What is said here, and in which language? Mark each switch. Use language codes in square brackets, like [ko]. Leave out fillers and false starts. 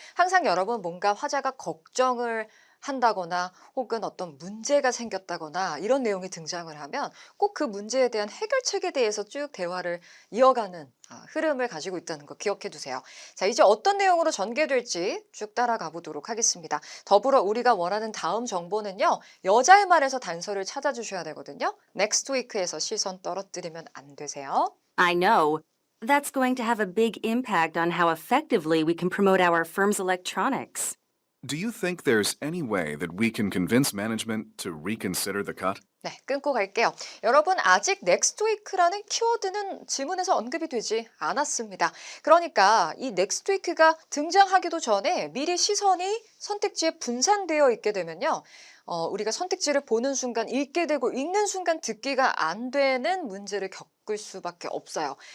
[ko] 항상 여러분 뭔가 화자가 걱정을 한다거나 혹은 어떤 문제가 생겼다거나 이런 내용이 등장을 하면 꼭 그 문제에 대한 해결책에 대해서 쭉 대화를 이어가는 흐름을 가지고 있다는 거 기억해 두세요. 자, 이제 어떤 내용으로 전개될지 쭉 따라가 보도록 하겠습니다. 더불어 우리가 원하는 다음 정보는요. 여자의 말에서 단서를 찾아주셔야 되거든요. Next week에서 시선 떨어뜨리면 안 되세요. [en] I know. That's going to have a big impact on how effectively we can promote our firm's electronics. Do you think there's any way that we can convince management to reconsider the cut? [ko] 네, 끊고 갈게요. 여러분 아직 next week라는 키워드는 지문에서 언급이 되지 않았습니다. 그러니까 이 next week가 등장하기도 전에 미리 시선이 선택지에 분산되어 있게 되면요. 우리가 선택지를 보는 순간 읽게 되고 읽는 순간 듣기가 안 되는 문제를 겪을 수밖에 없어요.